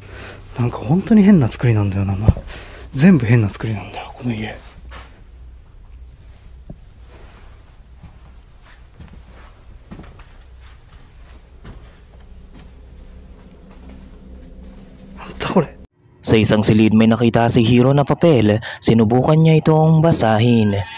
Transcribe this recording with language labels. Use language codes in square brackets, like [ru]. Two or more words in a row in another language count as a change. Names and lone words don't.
[ja] なんか本当に変な作りなんだよな。全部変な作りなんだよこの家。なんだこれ。 [tl] Sa isang silid may nakita si Hiro na papel. Sinubukan niya itong basahin.